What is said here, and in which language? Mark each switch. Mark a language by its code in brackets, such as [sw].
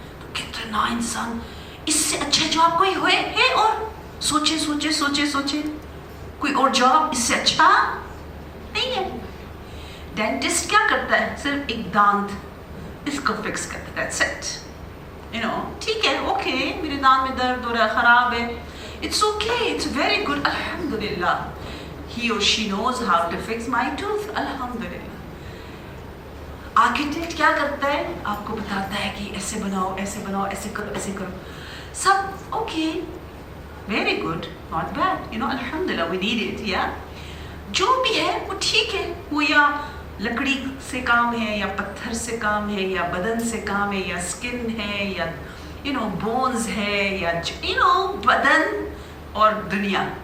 [ur] تو کتنا انسان, اس سے اچھا جاب کوئی ہوئے ہے؟ اور سوچے سوچے سوچے سوچے, کوئی اور جاب اس سے اچھا نہیں ہے. ڈینٹسٹ کیا کرتا ہے؟ صرف ایک دانت اس کو فکس کرتا ہے, [en] that's it. [ur] You know, ٹھیک ہے, اوکے, میرے دانت میں درد ہو رہا ہے, خراب ہے, [en] it's okay, it's very good, [ur] alhamdulillah. [en] He or she knows how to fix my tooth, alhamdulillah. [ur] Architect کیا کرتا ہے؟ آپ کو بتاتا ہے کہ ایسے بناؤ, ایسے بناؤ, ایسے کرو, ایسے کرو, سب okay, [en] very good, not bad, you know, [ur] alhamdulillah, [en] we need it, [ur] yeah. جو بھی ہے وہ ٹھیک ہے, وہ یا لکڑی سے کام ہے, یا پتھر سے کام ہے, یا بدن سے کام ہے, یا اسکن ہے, یا یو نو بونز ہے, یا یو نو بدن اور دنیا.